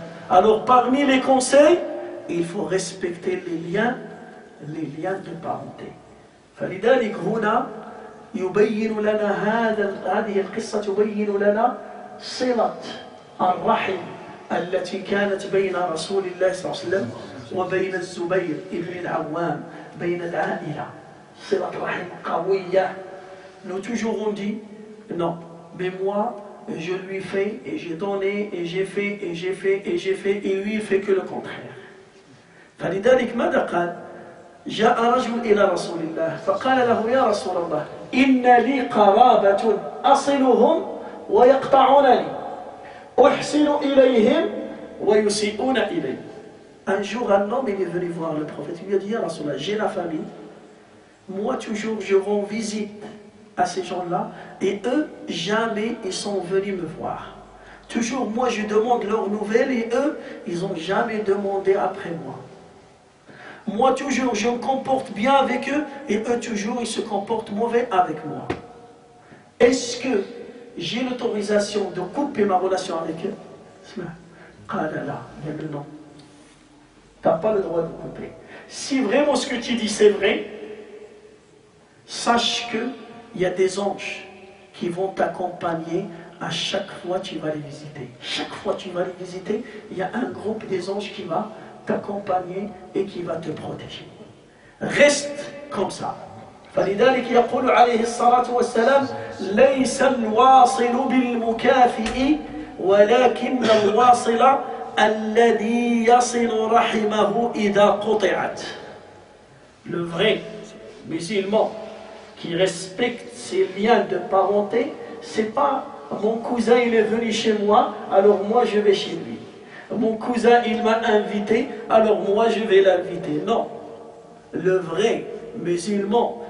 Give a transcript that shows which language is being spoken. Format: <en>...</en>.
<fr>Alors parmi les conseils, il faut respecter les liens de parenté.</fr> <ar>فلذلك هنا يبين لنا هذه القصة تبين لنا صلة الرحم التي كانت بين رسول الله صلى الله عليه وسلم وبين الزبير ابن العوام بين العائلة. صلة رحم قوية.</ar> <fr>Nous toujours on dit non, mais moi je lui fais et j'ai donné et j'ai fait et j'ai fait et j'ai fait, et lui il fait que le contraire.</fr> <ar>فلذلك ماذا قال؟ جاء رجل إلى رسول الله فقال له: يا رسول الله إن لي قرابة أصلهم ويقطعونني أحسن إليهم ويسيئون إلي.</ar> <fr>Un jour un homme il est venu voir le prophète, il lui a dit: Ya Rasulallah, j'ai la famille, moi toujours je rends visite à ces gens-là, et eux, jamais ils sont venus me voir. Toujours moi je demande leurs nouvelles, et eux, ils n'ont jamais demandé après moi. Moi toujours je me comporte bien avec eux, et eux toujours ils se comportent mauvais avec moi. Est-ce que j'ai l'autorisation de couper ma relation avec eux? Il y a le non. Tu n'as pas le droit de couper. Si vraiment ce que tu dis c'est vrai, sache que il y a des anges qui vont t'accompagner à chaque fois que tu vas les visiter. Chaque fois que tu vas les visiter, il y a un groupe des anges qui va t'accompagner et qui va te protéger. Reste comme ça.</fr> <ar>فلذلك يقول عليه الصلاة والسلام: ليس الواصل بالمكافئ ولكن الواصل الذي يصل رحمه إذا قطعت.</ar> <fr>Le vrai musulman qui respecte ses liens de parenté, c'est pas mon cousin il est venu chez moi, alors moi je vais chez lui. Mon cousin il m'a invité, alors moi je vais l'inviter. Non. Le vrai musulman</fr>